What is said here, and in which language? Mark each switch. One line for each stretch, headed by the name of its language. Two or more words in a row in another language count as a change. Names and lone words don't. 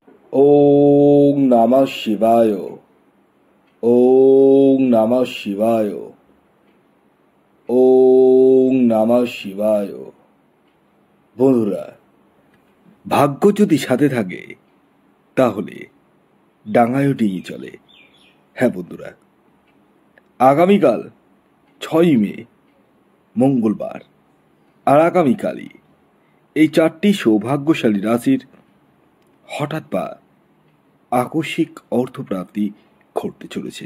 Sanskrit: ওং নমঃ শিবায়। ওং নমঃ শিবায়। ওং নমঃ শিবায়।
Bangla: বন্ধুরা, ভাগ্য যদি সাথে থাকে তাহলে ডাঙায়ও ডিঙি চলে। হ্যাঁ বন্ধুরা, আগামীকাল 6ই মে মঙ্গলবার, আর আগামীকালই এই 4টি সৌভাগ্যশালী রাশির হঠাৎ বা আকস্মিক অর্থপ্রাপ্তি ঘটতে চলেছে।